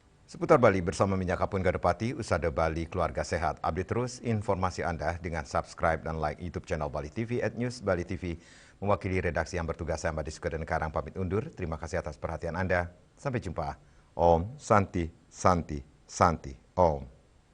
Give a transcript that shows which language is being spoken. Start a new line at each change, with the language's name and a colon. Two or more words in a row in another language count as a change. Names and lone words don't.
Indonesian: Seputar Bali bersama Minyak Kapun Gadepati, Usada Bali Keluarga Sehat. Update terus informasi Anda dengan subscribe dan like YouTube channel Bali TV @News Bali TV. Mewakili redaksi yang bertugas, saya Mbak Diskudan Karang pamit undur. Terima kasih atas perhatian Anda. Sampai jumpa.
Sanskrit: Om Santi Santi Santi Om.